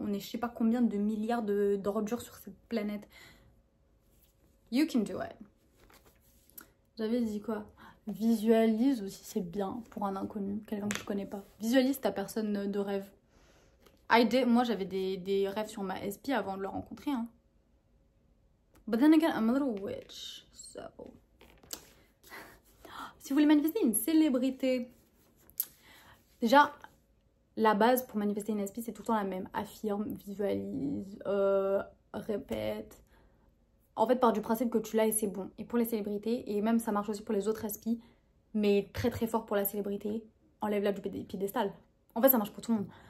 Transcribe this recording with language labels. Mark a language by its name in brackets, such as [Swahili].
[French] On est je sais pas combien de milliards d'ordures sur cette planète. [English] You can do it. [French] J'avais dit quoi? Visualise aussi, c'est bien pour un inconnu, quelqu'un que je connais pas. Visualise ta personne de rêve. Moi j'avais des rêves sur ma SP avant de le rencontrer. Hein. [English] But then again, I'm a little witch, so... [French] Si vous voulez manifester une célébrité, déjà, la base pour manifester une SP, c'est tout le temps la même. Affirme, visualise, répète. En fait, part du principe que tu l'as et c'est bon. Et pour les célébrités, et même ça marche aussi pour les autres SP, mais très très fort pour la célébrité, enlève-la du piédestal. En fait, ça marche pour tout le monde.